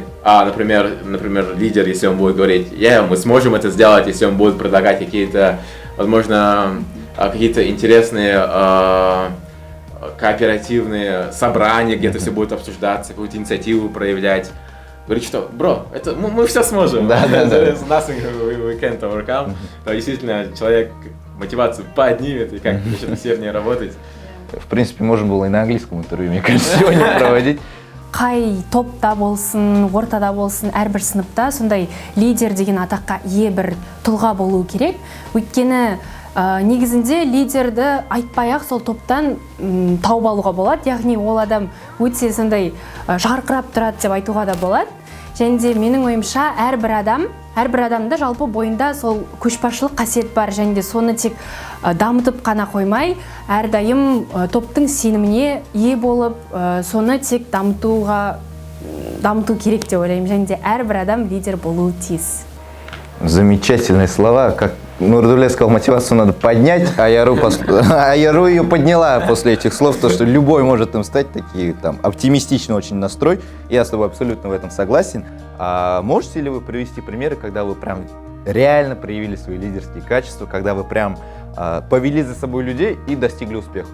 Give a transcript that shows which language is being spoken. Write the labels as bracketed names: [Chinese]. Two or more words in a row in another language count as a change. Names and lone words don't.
[Russian] Например, лидер, если он будет говорить, мы сможем это сделать, если он будет предлагать какие-то, возможно, какие-то интересные кооперативные собрания, где-то все будет обсуждаться, какую-то инициативу проявлять. Говорит, что, это мы все сможем. Да. [English] There's nothing we can't overcome. [Russian] То действительно, человек мотивацию поднимет и как начнет усерднее работать. В принципе, можно было и на английском интервью, мне кажется, сегодня проводить. [Kazakh] Қай топта болсын, ортада болсын, әрбір сыныпта сондай лидер деген атаққа ие бір тұлға болу керек. Өйткені негізінде лидерді айтпай-ақ сол топтан тауып алуға болады. Яғни ол адам өте сондай жарқырап тұрады деп айтуға да болады. Және де менің ойымша әрбір адамда жалпы бойында сол көшбасшылық қасиет бар, және де соны тек дамытып қана қоймай, әрдайым топтың сеніміне ие болып, соны тек дамыту керек деп ойлаймын, және де әрбір адам лидер болуы тиіс. [Russian] Замечательные слова. Как Нурдуле сказал, мотивацию надо поднять, а Яру ее подняла после этих слов, то, что любой может им стать, такие там оптимистичный очень настрой. Я с тобой абсолютно в этом согласен. А можете ли вы привести примеры, когда вы прям реально проявили свои лидерские качества, когда вы прям повели за собой людей и достигли успеха?